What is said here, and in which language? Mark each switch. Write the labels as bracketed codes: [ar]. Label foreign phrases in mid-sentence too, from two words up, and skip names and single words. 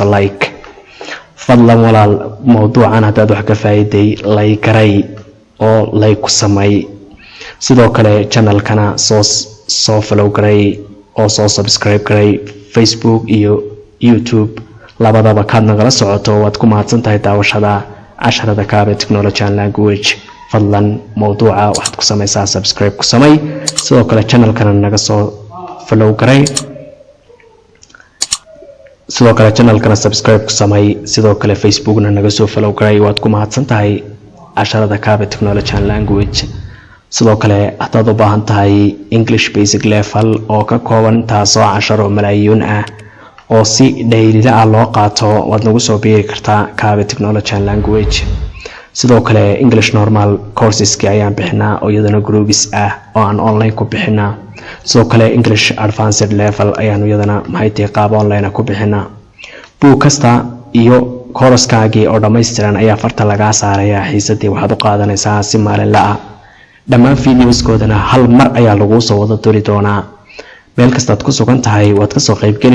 [so] like fadlan walaal mowduucan haddaad wax ka faa'iiday like garay oo like ku samay sidoo kale channelkana soo follow garay oo soo subscribe garay Facebook iyo YouTube labadaba kaad nagala socoto waad ku mahadsantahay daawashada casharada Kaabe Technology and Language fadlan mowduuca waxaad ku samaysaa subscribe ku samay sidoo kale channelkana naga soo follow garay sidoo kale channelkana subscribe ku samay sidoo kale Facebookna naga soo follow garay waad ku mahadsantahay casharada Kaabe Technology and Language sidoo kale hadaad u baahan tahay [en] English basic level [so] oo ka kooban taasoo 10 malaayiin ah oo si dheeriida ah loo qaato waad nagu soo biiri kartaa Kaabe Technology and Language sidoo kale [en] English normal courses [so] ayaan bixinaa oo iyadana groups ah oo aan online ku bixinaa sidoo kale [en] English advanced level [so] ayaan iyadana maxay qaab online ku bixinaa buug kasta iyo course-kaagii oo dhameystiran ayaa farta laga saarayaa xiisadii waxaad u qaadanaysaa si maalinle ah dhammaan videos-koodana hal mar ayaa lagu soo wada diri doonaa meel kastaad ku sugan tahay waad ka soo qayb geli